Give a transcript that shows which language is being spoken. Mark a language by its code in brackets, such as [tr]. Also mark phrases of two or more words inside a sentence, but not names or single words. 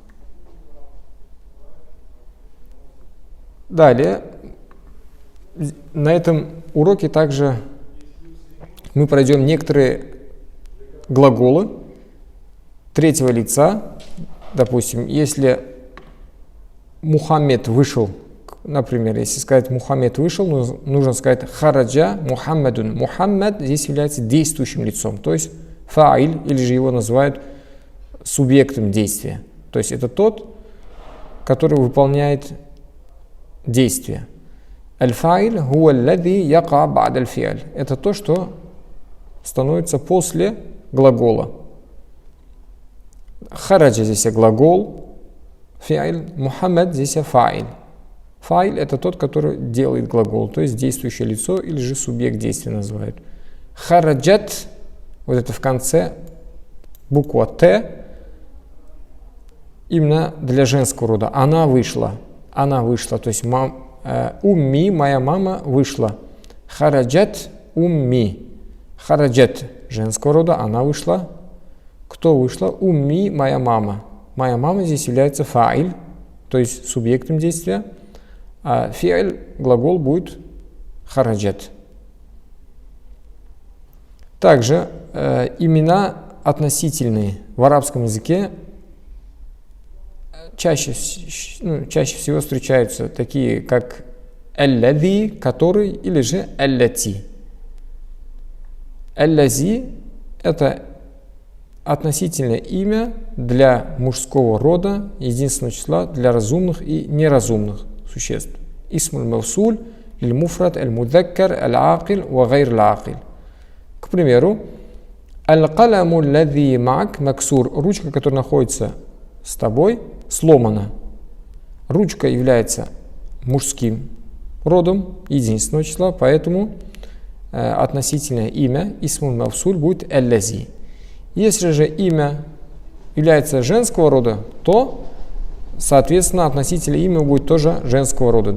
[ru] Далее, на этом уроке также мы пройдем некоторые глаголы третьего лица. Допустим, если Мухаммед вышел, например, если сказать Мухаммед вышел, нужно сказать [ar] خرج محمد. [ru] Мухаммад здесь является действующим лицом, то есть фаиль, или же его называют субъектом действия. То есть это тот, который выполняет действие. [ar] الفاعل هو الذي يقع بعد الفعل. [ru] Это то, что становится после глагола. Хараджа здесь глагол, фи'аль, Мухаммад здесь фаиль. Фаиль это тот, который делает глагол, то есть действующее лицо или же субъект действия называют. Хараджат, вот это в конце, буква Т, именно для женского рода. Она вышла, то есть умми, моя мама вышла. [ar] خرجت أمي. [ru] Хараджат женского рода, она вышла. Кто вышла? Умми, моя мама. Моя мама здесь является фаиль, то есть субъектом действия. А фи'аль, глагол, будет хараджат. Также имена относительные в арабском языке чаще всего встречаются такие, как аллади, который, или же аллати. Аллази – это относительное имя для мужского рода, единственного числа для разумных и неразумных существ. [ar] اسم الموصول المفرد المذكر العاقل وغير العاقل. [ru] К примеру, [ar] القلم الذي معك مكسور, [ru] ручка, которая находится с тобой, сломана. Ручка является мужским родом единственного числа, поэтому относительное имя [ar] اسم موصول [ru] будет аллази. Если же имя является женского рода, то, соответственно, относительное имя будет тоже женского рода.